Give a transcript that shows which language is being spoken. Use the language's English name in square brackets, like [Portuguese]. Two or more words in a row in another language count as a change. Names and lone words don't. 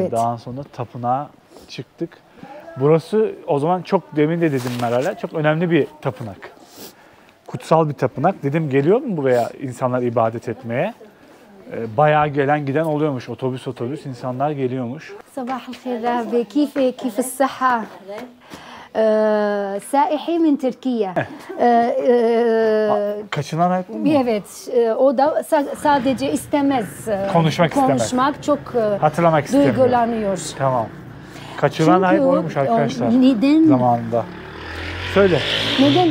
[Turkish] Evet. Daha sonra tapınağa çıktık. Burası o zaman çok demin de dedim Meral'e çok önemli bir tapınak. Kutsal bir tapınak. Dedim geliyor mu buraya insanlar ibadet etmeye? Bayağı gelen giden oluyormuş. Otobüs insanlar geliyormuş. [Arabic] صباح الخير رهبة كيف الصحة؟ سائحي من تركيا. [Turkish] Kaçınan hep Evet, o da sadece istemez. Konuşmak çok hatırlamak istemiyor. duygulanıyor. Tamam. Kaçıran hep oymuş arkadaşlar. Neden? Zamanında. Söyle. Neden?